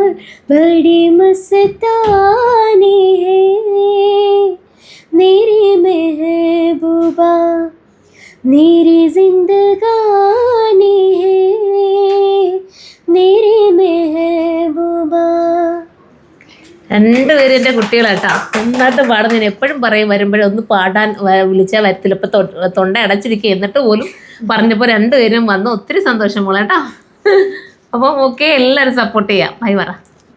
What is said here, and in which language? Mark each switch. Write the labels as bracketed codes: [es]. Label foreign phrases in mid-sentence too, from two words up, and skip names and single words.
[hi] बड़ी मस्तानी है मेरी महबूबा, मेरी जिंदगानी है मेरी महबूबा. [ml] 2 പേരും എൻ്റെ കുട്ടികളാട്ടോ. നന്നായിട്ട് പാടുന്നതിന് എപ്പോഴും പറയും വരുമ്പോഴും ഒന്ന് പാടാൻ വിളിച്ചാൽ വരത്തില്ല. ഇപ്പം തൊണ്ട അടച്ചിരിക്കുക. എന്നിട്ട് പോലും പറഞ്ഞപ്പോൾ 2 പേരും വന്ന് ഒത്തിരി സന്തോഷം മോളേട്ടോ. അപ്പം ഓക്കെ, എല്ലാവരും സപ്പോർട്ട് ചെയ്യാം. ബൈ പറ.